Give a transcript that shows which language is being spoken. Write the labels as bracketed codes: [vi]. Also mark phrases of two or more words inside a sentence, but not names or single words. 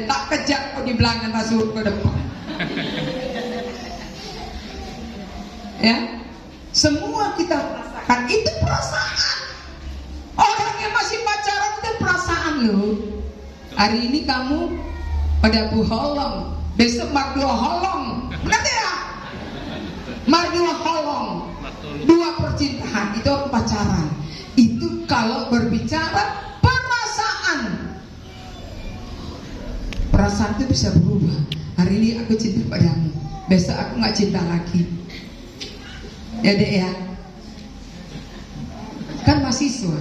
[id] Tak kejap aku di belakang, tak suruh ke depan. Ya, semua kita merasakan itu perasaan. Orang yang masih pacaran itu perasaan loh. Hari ini kamu pada buholong, besok [bbc] mardua holong, [id] benar tidak? [bbc] Mardua holong, [id] dua percintaan itu pacaran. Itu kalau berbicara perasaan. Perasaan itu bisa berubah. Hari ini aku cinta padamu, besok aku nggak cinta lagi. Ya dek ya. Kan mahasiswa.